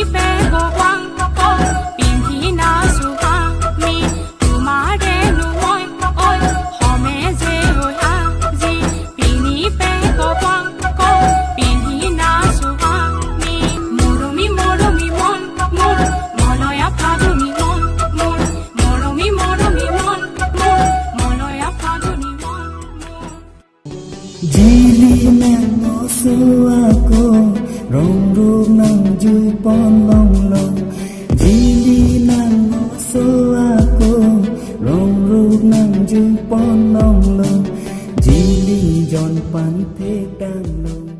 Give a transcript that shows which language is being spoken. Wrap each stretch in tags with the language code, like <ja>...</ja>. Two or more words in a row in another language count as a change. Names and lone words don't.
<as>পেগৱাং পিন্ধি নাচো আমি তোমাৰে মই ঐ হমে যে আজি পিন্ধি পেগৱাং পিন্ধি নাচো আমি মৰমি মৰমি মন মোৰ মলয়া ফাগুনি মন মোৰ মৰমি মৰমি মন মোৰ মলয়া ফাগুনি মন মোৰ</as> <mjw>Jili nang aku rong rong nang jui pon long long Jili nang aku rong rong nang jui pon long long Jili jon pan te dang long</mjw>